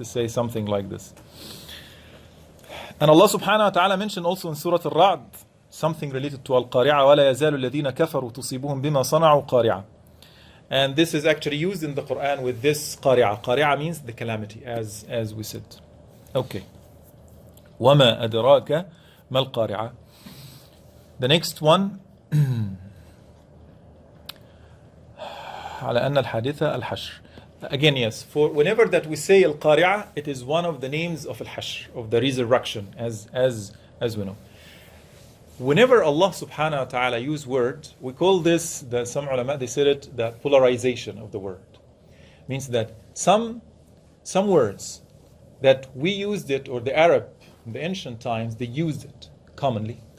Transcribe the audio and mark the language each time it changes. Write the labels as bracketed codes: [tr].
[en] To say something like this. And Allah subhanahu wa ta'ala mentioned also in Surat Al-Ra'd something related to Al-Qari'ah. [ar] وَلَا يَزَالُ الَّذِينَ كَفَرُوا تُصِيبُهُم بِمَا صَنَعُوا قَارِعَةً. [en] And this is actually used in the Quran with this Qari'ah. Qari'ah means the calamity, as we said. [ar] Okay. وَمَا أَدْرَاكَ مَا الْقَارِعَةُ. [en] The next one [ar] على أن الحادثة الحشر. [en] Again, yes, for whenever that we say Al-Qari'ah, it is one of the names of Al-Hashr, of the resurrection, as we know. Whenever Allah subhanahu wa ta'ala use word, we call this, some ulama, they said it, the polarization of the word. Means that some words that we used it, or the Arab in the ancient times, they used it commonly.